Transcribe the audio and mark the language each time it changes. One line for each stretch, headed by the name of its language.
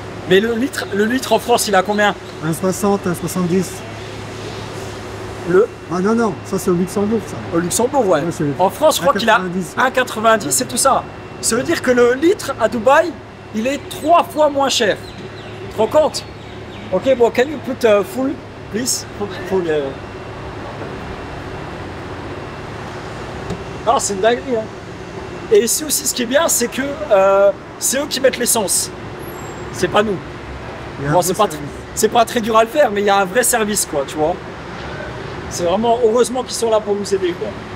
French: Mais le litre en France, il est à combien? 1,60, 1,70. Ah non, non, ça c'est au Luxembourg, ça. Au Luxembourg, ouais. Ouais, c'est- En France, je crois qu'il a 1,90. 1,90, c'est tout ça. Ça veut dire que le litre à Dubaï, il est 3 fois moins cher. Tu te rends compte?
English: Ok, bon, can you put full, please?
French: Full, Non, c'est une dinguerie. Hein. Et ici aussi, ce qui est bien, c'est que c'est eux qui mettent l'essence. C'est pas nous. Il y a un Bon, vrai service. c'est pas très dur à le faire, mais il y a un vrai service, quoi, tu vois. C'est vraiment, heureusement qu'ils sont là pour nous aider, quoi.